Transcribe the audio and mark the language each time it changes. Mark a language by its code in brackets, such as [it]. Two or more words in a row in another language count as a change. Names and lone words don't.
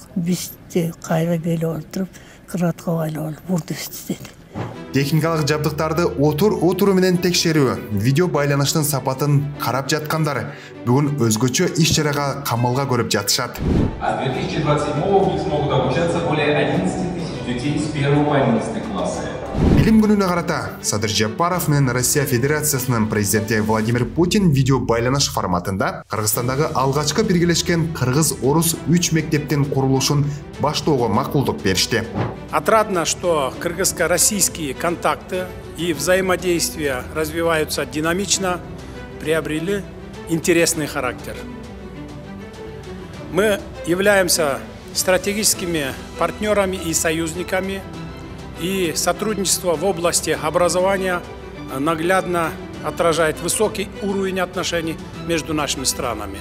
[ky] Биз кайра келип отуруп, кыратка байлап бурду деди. Техникалык жабдыктарды отуру менен текшерүү, видео байланыштын сапатын карап жаткандар бүгүн өзгөчө иш-чарага камылга көрүп жатышат. [ru] А 2027-го в них смогут обучаться более 11 000 детей с 1 по 11 классы. [ky] Билим күнүнө карата Садыр Жапаров менен Россия Федерациясынын президенти Владимир Путин видео байланыш форматында Кыргызстандагы алгачкы биргелешкен кыргыз-орус 3 мектептин курулушун баштоого макулдук беришти. [ru] Отрадно, что кыргызско-российские контакты и взаимодействия развиваются динамично, приобрели интересный характер. Мы являемся стратегическими партнерами и союзниками, и сотрудничество в области образования наглядно отражает высокий уровень отношений между нашими странами.